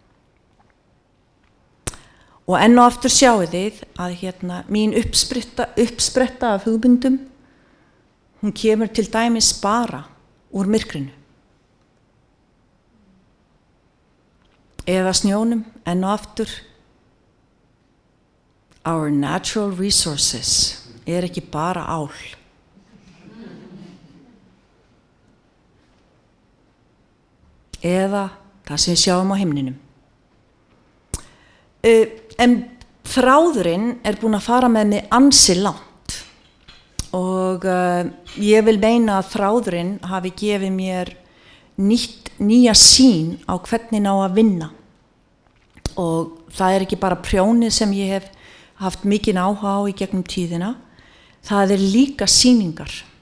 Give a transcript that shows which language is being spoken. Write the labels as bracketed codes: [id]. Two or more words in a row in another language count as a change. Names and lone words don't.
[is] Og enn og aftur sjáið þið að mín uppspretta af hugmyndum, hún kemur til dæmis bara úr myrkrinu. Eða snjónum, enn og aftur. [en] Our natural resources [is] er ekki bara ál. Eða það sem við sjáum á himninum. En þráðurinn er búinn að fara með mig ansi langt og ég vil meina að þráðurinn hafi gefið mér nýja sýn á hvernig ná að vinna og það er ekki bara prjónið sem ég hef haft mikinn áhuga á í gegnum tíðina, það er líka sýningar.